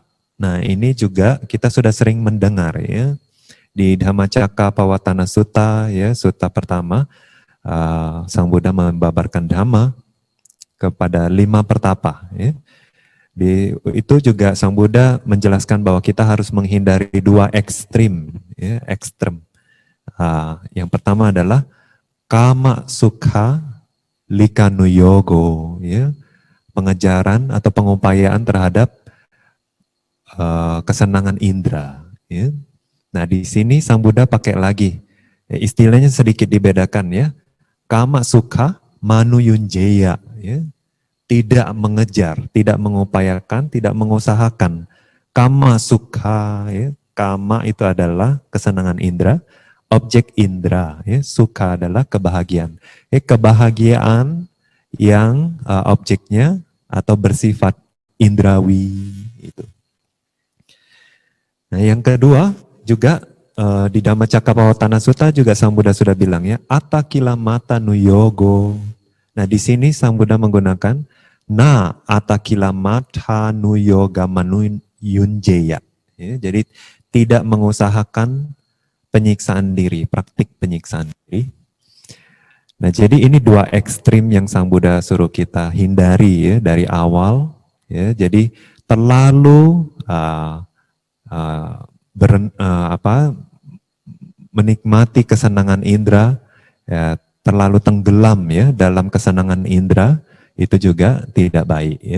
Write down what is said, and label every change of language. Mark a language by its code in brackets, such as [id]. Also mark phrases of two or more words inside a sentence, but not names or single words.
[id] Nah, ini juga kita sudah sering mendengar ya, di Dhammacakkappavattana Sutta, ya, sutta pertama, Sang Buddha membabarkan Dhamma kepada 5 pertapa. Ya. Itu juga Sang Buddha menjelaskan bahwa kita harus menghindari 2 ekstrim. Ya, ekstrem. Yang pertama adalah [pi] kama sukha likanuyogo, [id] ya, pengejaran atau pengupayaan terhadap kesenangan indera. Ya. Nah, di sini Sang Buddha pakai lagi, ya, istilahnya sedikit dibedakan ya. [pi] Kama sukha manuyunjeya, [id] ya. Tidak mengejar, tidak mengupayakan, tidak mengusahakan. [pi] Kama sukha, ya. [id] Kama itu adalah kesenangan indera, objek indera, ya. Sukha adalah kebahagiaan. Kebahagiaan yang objeknya atau bersifat indrawi itu. Nah, yang kedua juga di Dhammacakkappavattana Sutta juga Sang Buddha sudah bilang ya, [pi] atakilamatta nuyogo. [id] Nah, di sini Sang Buddha menggunakan [pi] na atakilamatta nuyoga manuyunjeya. [id] Ya, jadi tidak mengusahakan penyiksaan diri, praktik penyiksaan diri. Nah, jadi ini 2 ekstrim yang Sang Buddha suruh kita hindari ya dari awal. Ya, jadi terlalu menikmati kesenangan indera, ya, terlalu tenggelam ya dalam kesenangan indera, itu juga tidak baik ya.